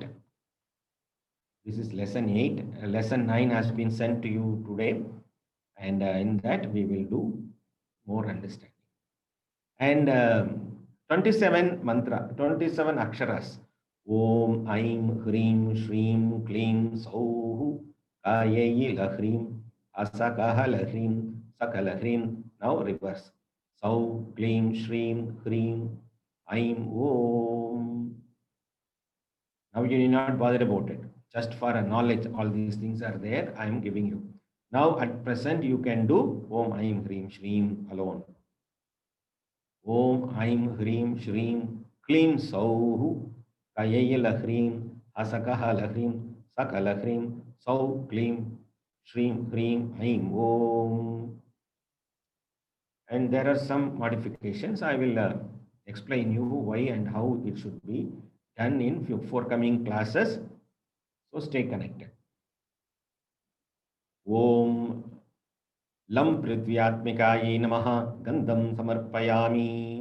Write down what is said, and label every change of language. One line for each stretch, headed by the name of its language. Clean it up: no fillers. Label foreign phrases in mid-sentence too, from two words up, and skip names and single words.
English: This is lesson 8. Lesson 9 has been sent to you today. And in that we will do more understanding. And 27 mantra, 27 aksharas.
Sanskrit: Om, Aim, Hrim, Shrim, Klim, Sauhu, Kayeyi, Lahrim, Asakaha, Lahrim, Sakalahrim.
English: Now reverse.
Sanskrit: Sau, Klim, Shrim, Hrim, Aim, Om.
English: Now you need not bother about it. Just for a knowledge, all these things are there. I am giving you. Now at present you can do
Sanskrit: Om, Aim, Hrim, Shrim
English: alone.
Sanskrit: Om, Aim, Hrim, Shrim, Klim, Sauhu, Kayaya Lahrim, Asakaha Lahrim, Sakalahrim, Sau, Klim, Shrim, Hrim, Aim, Om.
English: And there are some modifications. I will explain you why and how it should be done in forthcoming classes. So stay connected.
Sanskrit: Om Lam Prithvyatmikaye Namaha Gandham Samarpayami.